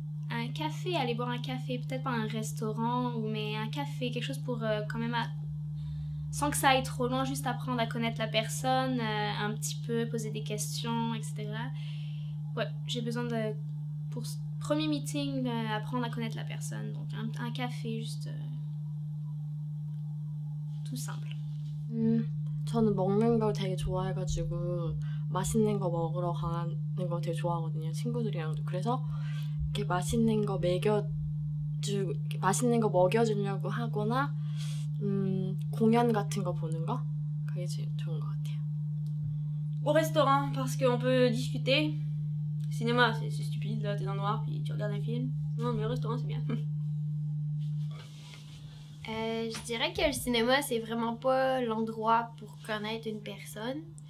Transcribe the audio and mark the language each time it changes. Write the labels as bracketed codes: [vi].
[fr] Un café, aller boire un café, peut-être pas un restaurant, mais un café, quelque chose pour quand même, sans que ça aille trop loin, juste apprendre à connaître la personne, un petit peu, poser des questions, etc. Ouais, j'ai besoin de, pour ce premier meeting, apprendre à connaître la personne. Donc un café, juste tout simple. [ko] 저는 먹는 걸 되게 좋아해가지고 맛있는 거 먹으러 가는 거 되게 좋아하거든요. 친구들이랑도. 그래서 이렇게 맛있는 거 맛있는 거 먹여주려고 하거나 공연 같은 거 보는 거 그게 제일 좋은 것 같아요. [fr] Au restaurant, parce qu'on peut discuter. Cinéma, c'est stupide, là, t'es dans le noir puis tu regardes un film. Non, mais au restaurant, c'est bien. Je dirais que le cinéma, c'est vraiment pas l'endroit pour connaître une personne.